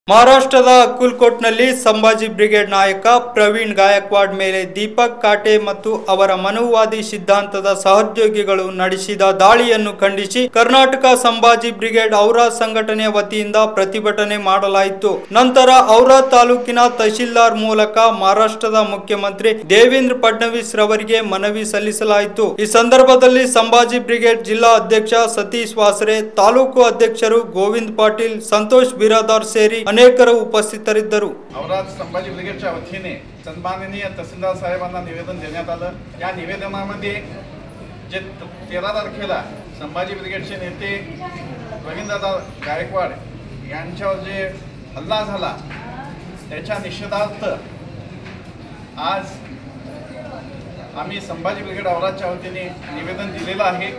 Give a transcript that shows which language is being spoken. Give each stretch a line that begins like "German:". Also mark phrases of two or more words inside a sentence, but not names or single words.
Kannada: ಮಹಾರಾಷ್ಟ್ರದ ಅಕ್ಕಲ್ಕೋಟ್ನಲ್ಲಿ ಸಂಭಾಜಿ ಬ್ರಿಗೇಡ್ ನಾಯಕ ಪ್ರವೀಣ್ ಗಾಯಕ್ವಾಡ್ ಮೇಲೆ ದೀಪಕ್ ಕಾಟೆ ಮತ್ತು ಅವರ ಮನುವಾದಿ ಸಿದ್ಧಾಂತದ ಸಹೋದ್ಯೋಗಿಗಳು ನಡೆಸಿದ ದಾಳಿಯನ್ನು ಖಂಡಿಸಿ ಕರ್ನಾಟಕ ಸಂಭಾಜಿ ಬ್ರಿಗೇಡ್ ಔರಾ ಸಂಘಟನೆಯ ವತಿಯಿಂದ ಪ್ರತಿಭಟನೆ ಮಾಡಲಾಯಿತು। ನಂತರ ಔರಾ ತಾಲೂಕಿನ ತಹಶೀಲ್ದಾರ್ ಮೂಲಕ ಮಹಾರಾಷ್ಟ್ರದ ಮುಖ್ಯಮಂತ್ರಿ ದೇವೇಂದ್ರ ಫಡ್ನವೀಸ್ ರವರಿಗೆ ಮನವಿ ಸಲ್ಲಿಸಲಾಯಿತು। ಈ ಸಂದರ್ಭದಲ್ಲಿ ಸಂಭಾಜಿ ಬ್ರಿಗೇಡ್ ಜಿಲ್ಲಾ ಅಧ್ಯಕ್ಷ ಸತೀಶ್ ವಾಸರೆ, ತಾಲೂಕು ಅಧ್ಯಕ್ಷರು ಗೋವಿಂದ್ ಪಾಟೀಲ್, ಸಂತೋಷ್ ಬಿರಾದಾರ್ ಸೇರಿ ಅನೇಕರು ಉಪಸ್ಥಿತರಿದ್ದರು।
Marathi: औरा संभाजी ब्रिगेडच्या वतीने सन्माननीय तहसीलदार साहेबांना निवेदन देण्यात आलं। या निवेदनामध्ये जे 13 तारखेला संभाजी ब्रिगेडचे नेते प्रवीणदादा गायकवाड यांच्यावर जे हल्ला झाला त्याच्या निषेधार्थ आज आम्ही संभाजी ब्रिगेड औराच्या वतीने निवेदन दिलेलं आहे।